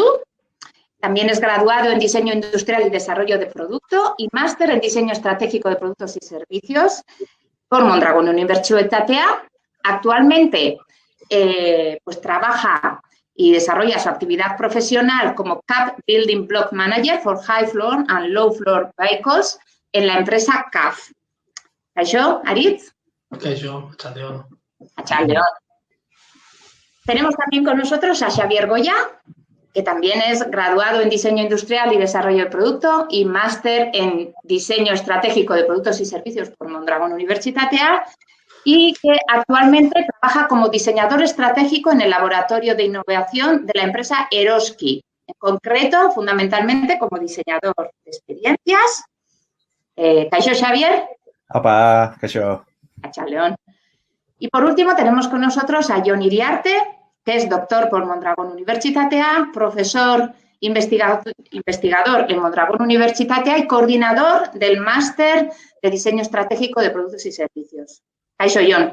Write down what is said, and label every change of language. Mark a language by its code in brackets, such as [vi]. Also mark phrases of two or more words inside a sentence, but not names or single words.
[es] También es graduado en Diseño Industrial y Desarrollo de Producto y máster en Diseño Estratégico de Productos y Servicios por Mondragón Universitatea. Actualmente, pues trabaja y desarrolla su actividad profesional como CAF [en] Building Block Manager for High Floor and Low Floor Vehicles [es] en la empresa CAF. [eu] Kaixo, Aritz. Kaixo, Arratsaldeon. Arratsaldeon. [es] Tenemos también con nosotros a Xavier Goya, que también es graduado en Diseño Industrial y Desarrollo de Producto y máster en Diseño Estratégico de Productos y Servicios por Mondragón Universitatea y que actualmente trabaja como diseñador estratégico en el Laboratorio de Innovación de la empresa Eroski, en concreto, fundamentalmente, como diseñador de experiencias. [eu] Kaixo, Xavier. Apa, kaixo. Arratsaldeon. [es] Y por último tenemos con nosotros a Jon Iriarte, que es doctor por Mondragón Universitatea, profesor investigador en Mondragón Universitatea y coordinador del Máster de Diseño Estratégico de Productos y Servicios. [eu] Kaixo, Jon.